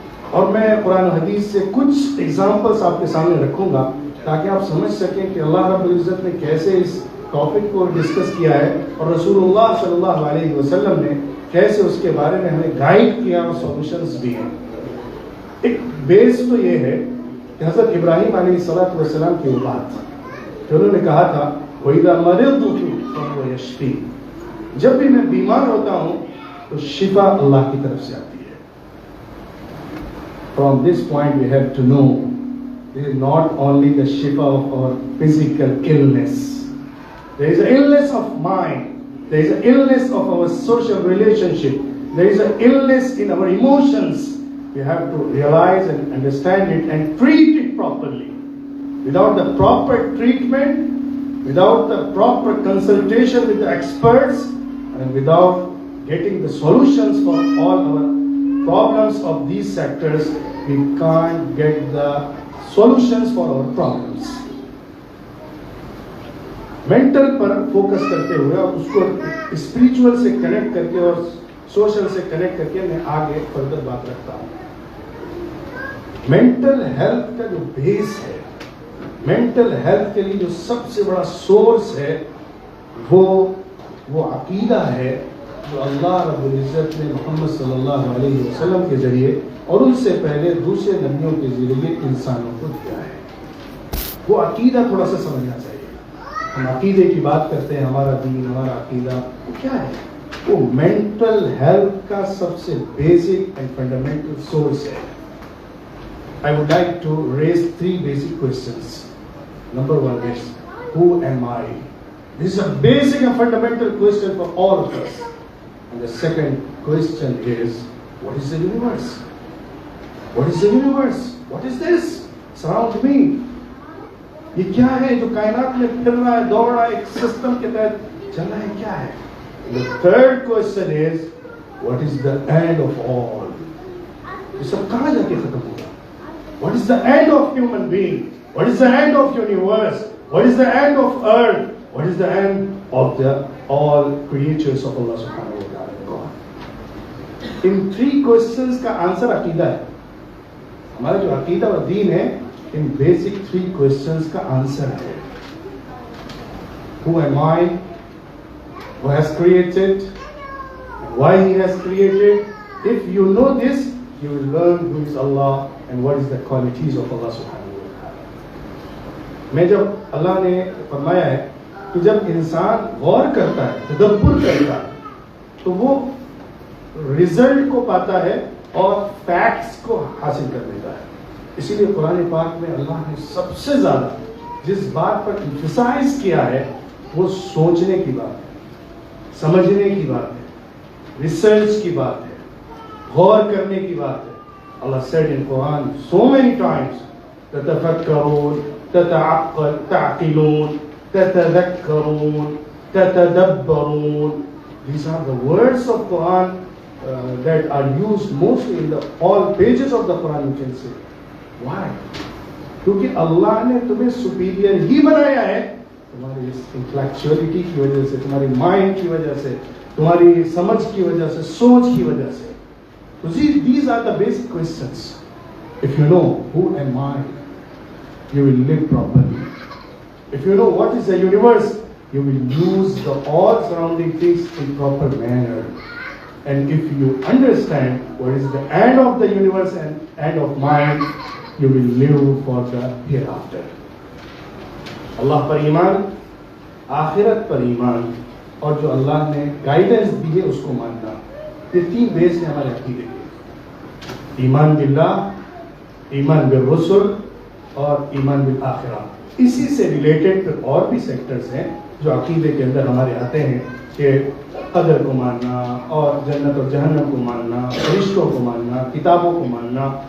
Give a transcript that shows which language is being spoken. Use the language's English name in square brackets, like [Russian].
[Urdu] اور میں قرآن و حدیث سے کچھ ایگزامپلس آپ کے سامنے رکھوں گا تاکہ آپ سمجھ سکیں کہ اللہ رب العزت نے کیسے اس ٹاپک کو ڈسکس کیا ہے اور رسول اللہ صلی اللہ علیہ وسلم نے کیسے اس کے بارے میں ہمیں گائیڈ کیا اور سولوشنز بھی ہیں. ایک بیس تو یہ ہے کہ حضرت ابراہیم علیہ السلام کی بات کہ انہوں نے کہا تھا [Arabic] وَإِذَا مَرِضْتُ فَهُوَ يَشْفِينِ, [Urdu] جب بھی میں بیمار ہوتا ہوں تو شفا اللہ کی طرف سے آتی ہے. [English] From this point we have to know this is not only the shifa of our physical illness. There is an illness of mind, there is an illness of our social relationship, there is an illness in our emotions. We have to realize and understand it and treat it properly. Without the proper treatment, without the proper consultation with the experts, and without getting the solutions for all our problems of these sectors, we can't get the solutions for our problems. [Urdu] Mental per focus کرتے ہوئے اور اس کو spiritual سے connect کر کے اور social سے connect کر کے میں آگے فردر بات رکھتا ہوں. مینٹل ہیلتھ کا جو بیس ہے, مینٹل ہیلتھ کے لیے جو سب سے بڑا سورس ہے وہ عقیدہ ہے جو اللہ رب العزت نے محمد صلی اللہ علیہ وسلم کے ذریعے اور ان سے پہلے دوسرے نبیوں کے ذریعے انسانوں کو دیا ہے. وہ عقیدہ تھوڑا سا سمجھنا چاہیے. ہم عقیدے کی بات کرتے ہیں, ہمارا دین, ہمارا عقیدہ وہ کیا ہے؟ وہ مینٹل ہیلتھ کا سب سے بیسک اینڈ فنڈامنٹل سورس ہے. [English] I would like to raise 3 basic questions. Number 1 is, who am I? This is a basic and fundamental question for all of us. And the second question is, what is the universe? What is the universe? What is this? Surround me. [Urdu] یہ کیا ہے جو کائنات میں پھر رہا ہے, دوڑ رہا ہے, ایک سسٹم کے تحت چل رہا ہے, کیا ہے؟ [English] The third question is, what is the end of all? [Urdu] یہ سب کہاں جا کے ختم ہوگا? [English] What is the end of human being? What is the end of universe? What is the end of earth? What is the end of the all creatures of Allah subhanahu wa ta'ala? [Urdu] In 3 questions کا answer عقیدہ ہے. ہمارا جو عقیدہ و دین ہے, ان basic 3 questions کا answer ہے. [English] Who am I? Who has created? Why he has created? If you know this, you will learn who is Allah and what is the qualities of Allah subhanahu wa ta'ala. [Urdu] میں جب اللہ نے فرمایا ہے کہ جب انسان غور کرتا ہے, تدبر کرتا ہے, تو وہ رزلٹ کو پاتا ہے اور فیکٹس کو حاصل کر لیتا ہے. اسی لیے قرآن پاک میں اللہ نے سب سے زیادہ جس بات پر emphasize کیا ہے وہ سوچنے کی بات ہے, سمجھنے کی بات ہے, ریسرچ کی بات ہے, غور کرنے کی بات ہے. [English] Allah said in Quran so many times, [Arabic] تتفکرون, تعقلون, تتذکرون, تتدبرون. [English] These are the words of Quran that are used mostly in the all pages of the Quran, you can say. Why? [Urdu] کیونکہ اللہ نے تمہیں سپیریئر ہی بنایا ہے تمہاری اس انٹلیکچولیٹی کی وجہ سے, تمہاری مائنڈ کی وجہ سے, تمہاری سمجھ کی وجہ سے, سوچ کی وجہ سے. [English] So these are the basic questions. If you know who am I, you will live properly. If you know what is the universe, you will use the all surrounding things in proper manner. And if you understand what is the end of the universe and end of mind, you will live for the hereafter. [Urdu] اللہ پر ایمان, آخرت پر ایمان, اور جو اللہ نے guidance دی ہے اس کو ماننا. یہ 3 بیس ہیں ہمارے عقیدے کے. ایمان باللہ, ایمان بالرسل اور ایمان بالآخرہ. اسی سے ریلیٹڈ پھر اور بھی سیکٹرز ہیں جو عقیدے کے اندر ہمارے آتے ہیں, کہ قدر کو ماننا اور جنت اور جہنم کو ماننا, فرشتوں کو ماننا, کتابوں کو ماننا.